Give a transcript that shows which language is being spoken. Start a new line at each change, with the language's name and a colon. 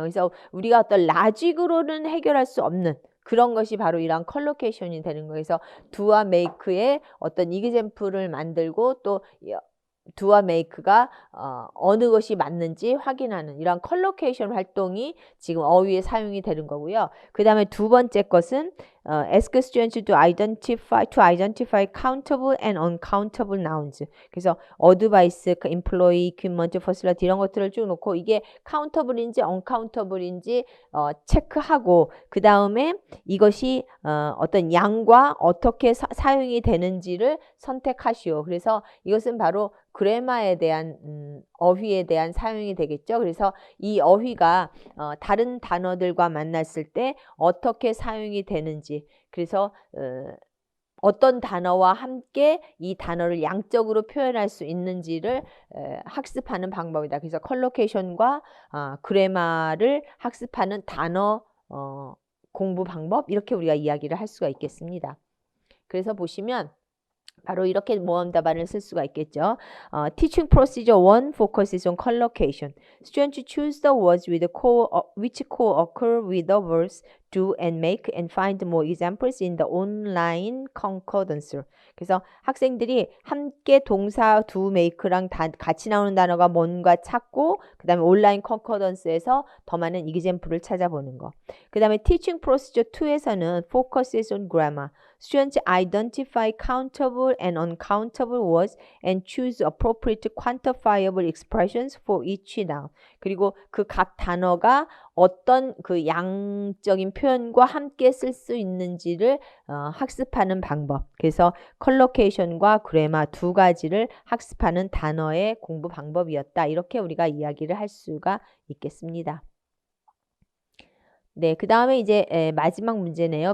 Korean: 그래서 우리가 어떤 라직으로는 해결할 수 없는 그런 것이 바로 이런 컬로케이션이 되는 거예요. 그래서 do와 make의 어떤 이그젬플을 만들고 또 do와 make가 어느 것이 맞는지 확인하는 이런 컬로케이션 활동이 지금 어휘에 사용이 되는 거고요. 그 다음에 두 번째 것은
English: ask students to identify countable and uncountable nouns.
Korean: 그래서 advice, employee, equipment, facility 이런 것들을 쭉 놓고 이게 countable인지 uncountable인지 체크하고 그 다음에 이것이 어떤 양과 어떻게 사용이 되는지를 선택하시오. 그래서 이것은 바로 그래마에 대한 어휘에 대한 사용이 되겠죠. 그래서 이 어휘가 다른 단어들과 만났을 때 어떻게 사용이 되는지 그래서 어떤 단어와 함께 이 단어를 양적으로 표현할 수 있는지를 학습하는 방법이다. 그래서 컬로케이션과 그래마를 학습하는 단어 공부 방법 이렇게 우리가 이야기를 할 수가 있겠습니다. 그래서 보시면 바로 이렇게 모음 답안을 쓸 수가 있겠죠.
English: Teaching procedure 1 focuses on collocation. Students choose the words which co-occur with the verbs do and make and find more examples in the online concordance.
Korean: 그래서 학생들이 함께 동사 do, make랑 같이 나오는 단어가 뭔가 찾고 그 다음에 온라인 concordance에서 더 많은 example을 찾아보는 거. 그 다음에
English: teaching procedure 2에서는 focuses on grammar. Students identify countable and uncountable words and choose appropriate quantifiable expressions for each noun.
Korean: 그리고 그 각 단어가 어떤 그 양적인 표현과 함께 쓸 수 있는지를 학습하는 방법. 그래서 컬로케이션과 그래마 두 가지를 학습하는 단어의 공부 방법이었다. 이렇게 우리가 이야기를 할 수가 있겠습니다. 네, 그 다음에 이제 마지막 문제네요.